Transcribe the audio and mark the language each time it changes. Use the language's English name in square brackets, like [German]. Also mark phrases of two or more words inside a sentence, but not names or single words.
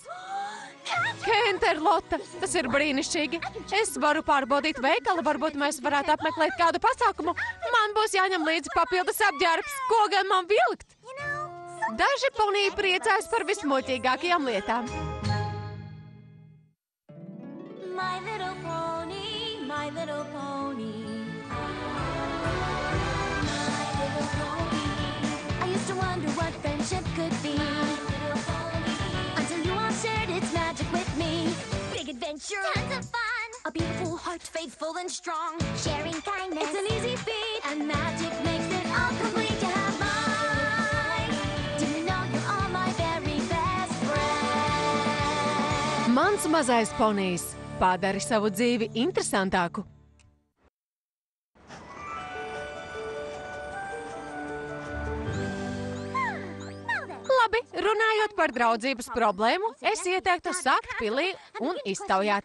[Latvian] Kenterlota, tas ir brīnišķīgi. Es varu pārbaudīt veikalu, varbūt mēs varētu apmeklēt kādu pasākumu. Man būs jāņem līdzi papildus apģērbs. Ko gan man vilkt? Daži poniji priecājas par vismuļķīgākajām lietām. [English] My little pony, my little pony. My little pony. I used to wonder what friendship could be. Until you all shared its magic with me. Big adventure, tons of fun. A beautiful heart, faithful and strong. Sharing kindness, it's an easy feat. And magic makes it all complete to have mine. Do you know you're all my very best friend? [Latvian] Mans mazais ponijs padari savu dzīvi interesantāku. Labi, runājot par draudzības problēmu, es ieteiktu sākt pilī un iztaujāt.